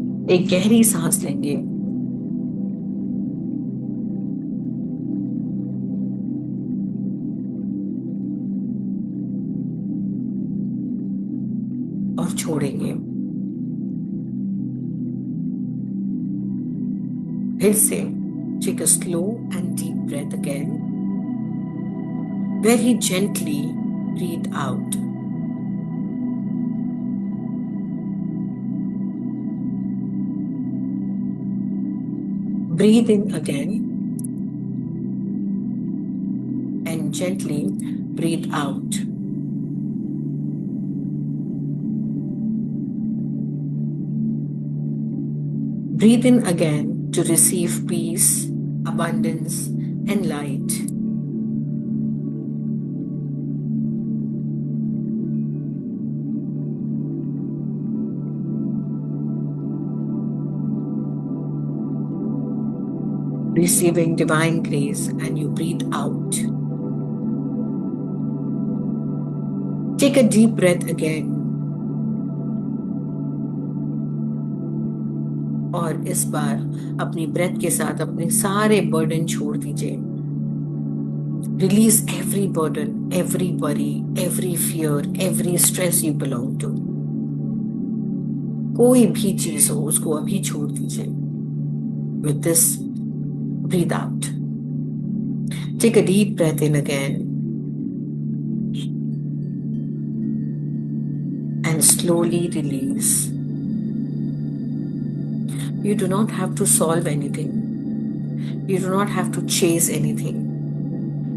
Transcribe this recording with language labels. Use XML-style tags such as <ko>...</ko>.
<hi>एक गहरी सांस लेंगे और छोड़ेंगे। फिर से</hi> <en>take a slow and deep breath again. Very gently breathe out. Breathe in again and gently breathe out. Breathe in again to receive peace, abundance, and light. Receiving divine grace, and you breathe out. Take a deep breath again.</en> <hi>और इस बार अपनी breath के साथ अपने सारे burden छोड़ दीजिए।</hi> <en>Release every burden, every worry, every fear, every stress you belong to.</en> <hi>कोई भी चीज हो उसको अभी छोड़ दीजिए।</hi> <en>With this, breathe out. Take a deep breath in again. And slowly release. You do not have to solve anything. You do not have to chase anything.</en>